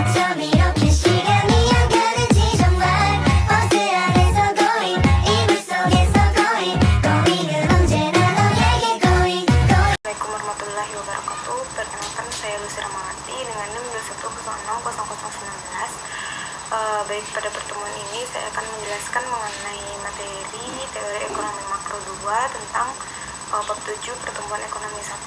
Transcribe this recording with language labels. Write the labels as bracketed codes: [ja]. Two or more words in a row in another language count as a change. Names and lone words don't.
[ko] 밤 이렇게 시간이 안 가는지 정말 버스 안에서 going 이불 속에서 going 언제나 너에게 going. [ar] السلام عليكم ورحمة الله وبركاته. [id] Perkenalkan, saya Lucy Ramawati dengan NIM 210600019. Baik, pada pertemuan ini saya akan menjelaskan mengenai materi teori ekonomi makro 2 tentang bab 7 pertumbuhan ekonomi 1.